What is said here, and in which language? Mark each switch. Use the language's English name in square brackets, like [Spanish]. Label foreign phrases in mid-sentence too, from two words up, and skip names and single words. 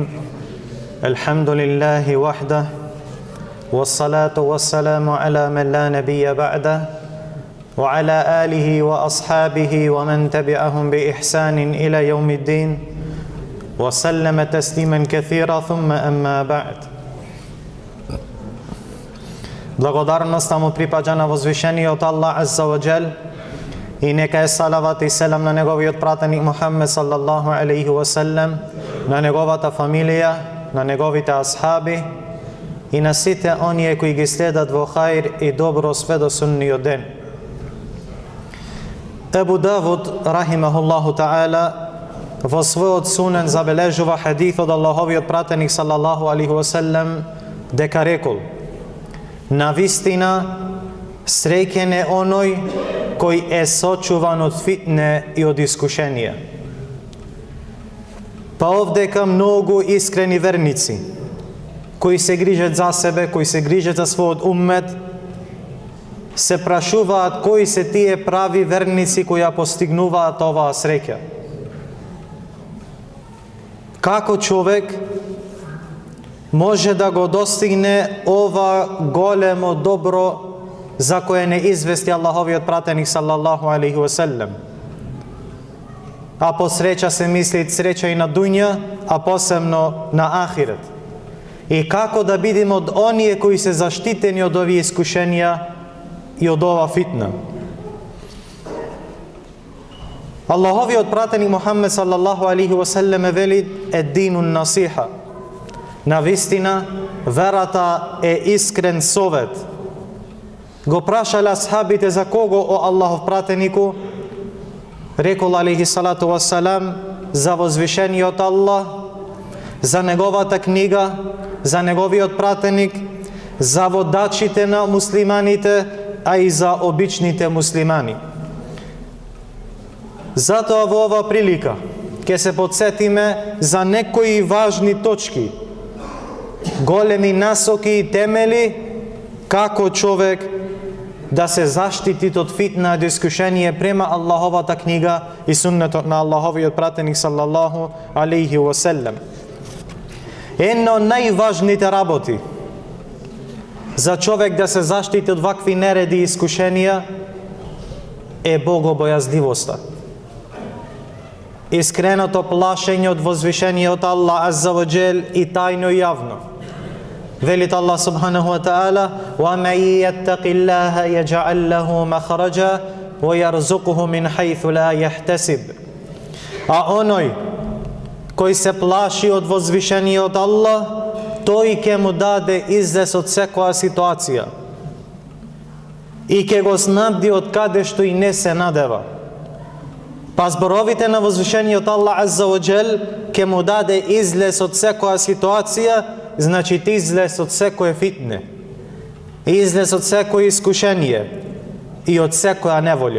[Arabic] الحمد لله وحده والصلاة والسلام على من لا نبي بعده وعلى آله وأصحابه ومن تبعهم بإحسان إلى يوم الدين وسلم تسليما كثيرا ثم أما بعد. [Macedonian] Благодарноста му припаѓа на возвишениот Аллах [Arabic] عز وجل [Macedonian] и нека е салават и селам на неговиот пратеник Мухаммед [Arabic] صلى الله عليه وسلم, [Macedonian] на неговата фамилија, на неговите асхаби и на сите оние кои ги следат во хаир и добро све до сунниот ден. Ебу Давуд [Arabic] رحمه الله تعالى [Macedonian] во својот сунен забележува хадис од Аллаховиот пратеник [Arabic] صلى الله عليه وسلم [Macedonian] дека рекол: навистина среќен е оној кој е сочуван од фитне и од искушенија. Па овдека многу искрени верници кои се грижат за себе, кои се грижат за својот уммет, се прашуваат кои се тие прави верници кои ја постигнуваат оваа среќа. Како човек може да го достигне ова големо добро за кое не извести Аллаховиот пратеник [Arabic] صلى الله عليه وسلم? [Macedonian] А по среќа се мисли среќа и на дуња, а посебно на ахирет. И како да бидеме од оние кои се заштитени од овие искушенија и од ова фитна? Аллаховиот пратеник Мухаммед [Arabic] صلى الله عليه وسلم [Macedonian] вели: [Arabic] الدين النصيحة. [Macedonian] Навистина, верата е искрен совет. Го прашале асхабите за кого, о Аллахов пратенику? Рекол [Arabic] عليه الصلاة والسلام: [Macedonian] за возвишениот Аллах, за неговата книга, за неговиот пратеник, за водачите на муслиманите, а и за обичните муслимани. Затоа во ова прилика ќе се подсетиме за некои важни точки, големи насоки и темели како човек да се заштити од фитна и искушение према Аллаховата книга и суннетот на Аллаховиот пратеник [Arabic] صلى الله عليه وسلم. [Macedonian] Едно од најважните работи за човек да се заштити од вакви нереди и искушенија е богобојазливоста. Искреното плашење од возвишениот Аллах [Arabic] عز وجل [Macedonian] и тајно и јавно. [Arabic] Велит الله سبحانه وتعالى: وَمَن يَتَّقِ اللَّهَ يَجْعَل لَّهُ مَخْرَجًا وَيَرْزُقْهُ مِنْ حَيْثُ لَا يَحْتَسِبُ. [Macedonian] А оној кој се плаши од возвишениот Аллах, тој ќе му даде излез од секоја ситуација и ќе го снабди од каде што и не се надева. Па зборовите на возвишениот Аллах [Arabic] عز وجل [Macedonian] ќе му даде излез од секоја ситуација, значи излез од секој фитне, излез од секој искушение и од секоја неволја.